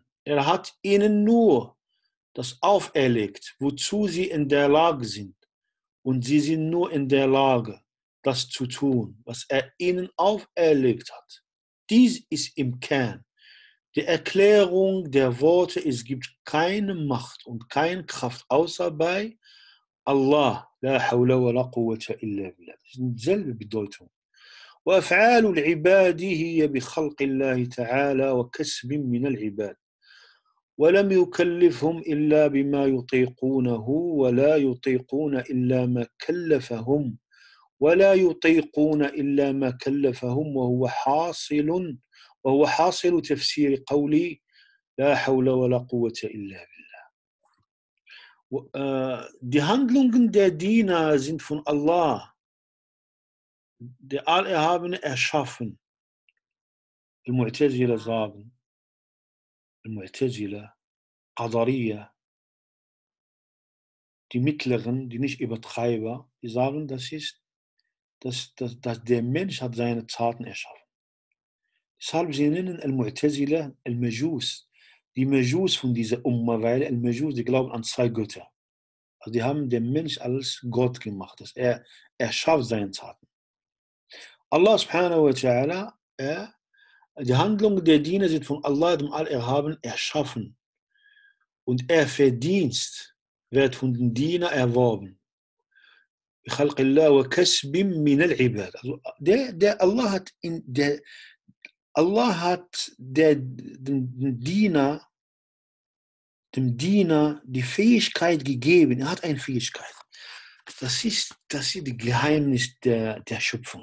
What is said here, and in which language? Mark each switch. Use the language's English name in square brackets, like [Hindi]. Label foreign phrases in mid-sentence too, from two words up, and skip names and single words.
[German] Er hat ihnen nur das auferlegt, wozu sie in der Lage sind. Und sie sind nur in der Lage, das zu tun, was er ihnen auferlegt hat. Dies ist im Kern die Erklärung der Worte, es gibt keine Macht und keine Kraft außer bei Allah. [Arabic] لا حول ولا قوة إلا بالله. [German] Das ist dieselbe Bedeutung. [Arabic] وأفعال العباد هي بخلق الله تعالى وكسب من العباد ولم يكلفهم إلا بما يطيقونه ولا يطيقون إلا ما كلفهم ولا يطيقون إلا ما كلفهم وهو حاصل تفسير قولي لا حول ولا قوة إلا بالله. [German] Die Handlungen der Diener sind von Allah, der Allerhabene, erschaffen. Al-Mu'tazila sagen, Al-Mu'tazila, Qadariyah, die Mittleren, die nicht Übertreiber, die sagen, dass der Mensch hat seine Taten erschaffen. Deshalb sie nennen Al-Mu'tazila Al-Majus, die Majus von dieser Umma, weil Al-Majus, die glauben an zwei Götter. Also die haben den Mensch als Gott gemacht, dass er schafft seine Taten. [Arabic] الله سبحانه وتعالى, [German] die Handlungen der Diener sind von Allah, dem Allerhaben, erschaffen. Und Verdienst wird von den Dienern erworben. [Arabic] بخلق الله وكسب من العباد. [German] Also Allah hat dem Diener die Fähigkeit gegeben. Er hat eine Fähigkeit. Das ist das Geheimnis der Schöpfung.